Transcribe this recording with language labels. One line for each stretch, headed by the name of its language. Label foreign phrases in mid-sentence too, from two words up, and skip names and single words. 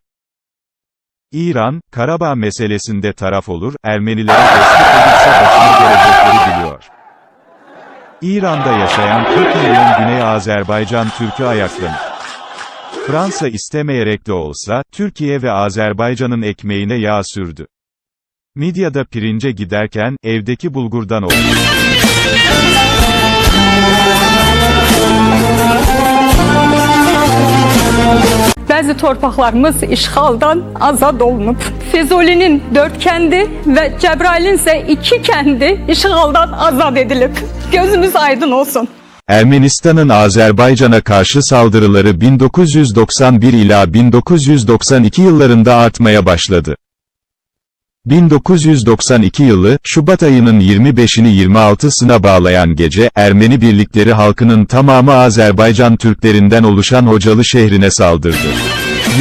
Turkish: İran, Karabağ meselesinde taraf olur, Ermenilere destek olursa başını gelecekleri biliyor. İran'da yaşayan 40 milyon Güney Azerbaycan Türk'ü ayaklanır. Fransa istemeyerek de olsa, Türkiye ve Azerbaycan'ın ekmeğine yağ sürdü. Midya'da pirince giderken, evdeki bulgurdan oldu.
Azerbaijani: Bəzi torpaqlarımız işğaldan azad olunub. Füzuli'nin 4 kəndi və Cəbrailin isə 2 kəndi işğaldan azad edilib. Gözümüz aydın olsun.
Turkish: Ermenistan'ın Azerbaycan'a karşı saldırıları 1991 ila 1992 yıllarında artmaya başladı. 1992 yılı, Şubat ayının 25'ini 26'sına bağlayan gece, Ermeni birlikleri halkının tamamı Azerbaycan Türklerinden oluşan Hocalı şehrine saldırdı.